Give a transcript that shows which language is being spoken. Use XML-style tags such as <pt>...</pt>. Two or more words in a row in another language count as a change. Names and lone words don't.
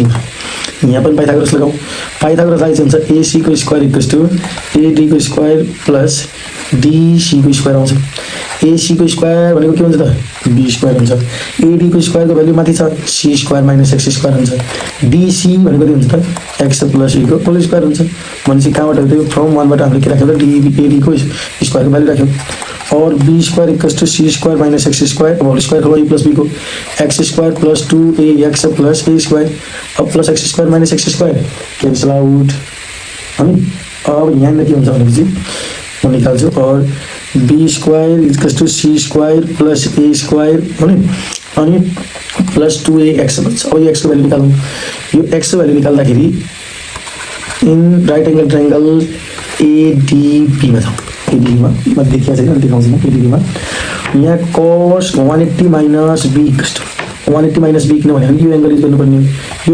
<ne>यहाँ पनि पाइथागोरस लगाऊ। पाइथागोरस आइज हुन्छ एसी को</ne> <en>square equals to AD</en> <ne>को</ne> <en>square plus DC</en> <ne>को स्क्वायर आउँछ। एसी को स्क्वायर भनेको के हुन्छ त</ne> <en>b square</en> <ne>हुन्छ। एडी को स्क्वायर को भ्यालु माथि छ</ne> <en>c square minus x square</en> <ne>हुन्छ। डीसी भनेको के हुन्छ त</ne> <en>x plus a</en> <ne>को</ne> <en>whole square</en> <ne>हुन्छ। भनेपछि कहाँबाट त्यो फ्रम 1 बाट हामीले के राख्यौँ त एडी को स्क्वायर को भ्यालु राख्यौँ।</ne> <hi>और</hi> <en>b square equals to c square minus x square whole square</en> <hi>होगा</hi> <en>a plus b</en> <hi>को</hi> <en>x square plus 2ax plus a square</en> <hi>अब</hi> <en>plus x square minus x square cancel out</en> <hi>है।</hi> <ne>अब यहाँ के हुन्छ भनेपछि म निकाल्छु और</ne> <en>b square equals to c square plus a square</en> <ne>भने अनि</ne> <en>plus 2ax</en> <ne>बन्छ। अब यो एक्स को भ्यालु निकाल्नु। यो एक्स को भ्यालु निकाल्दाखेरि</ne> <en>in right angle triangle ADB</en> <ne>मा छ। एडीबीमा म देखिया छैन, देखाउँछु म एडीबीमा। यहाँ</ne> <en>cos 180 minus b equals to 180 minus b</en> <ne>किनभने यो एंगल युज गर्नुपर्ने हो।</ne>